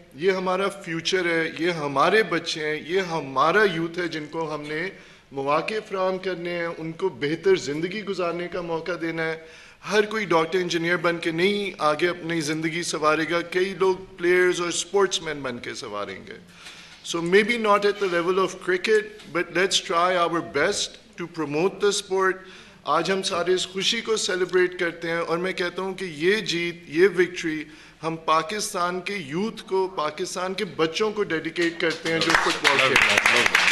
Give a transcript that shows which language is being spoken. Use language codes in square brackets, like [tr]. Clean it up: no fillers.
[ur] یہ ہمارا فیوچر ہے، یہ ہمارے بچے ہیں، یہ ہمارا یوتھ ہے جن کو ہم نے مواقع فراہم کرنے ہیں، ان کو بہتر زندگی گزارنے کا موقع دینا ہے. ہر کوئی ڈاکٹر انجینئر بن کے نہیں آگے اپنی زندگی سنوارے گا، کئی لوگ پلیئرز اور اسپورٹس مین بن کے سنواریں گے. [en] So maybe not at the level of cricket, but let's try our best to promote the sport. [ur] آج ہم سارے اس خوشی کو سیلیبریٹ کرتے ہیں اور میں کہتا ہوں کہ یہ جیت یہ وکٹری ہم پاکستان کے یوتھ کو پاکستان کے بچوں کو ڈیڈیکیٹ کرتے ہیں جو فٹ بال کھیلتے ہیں.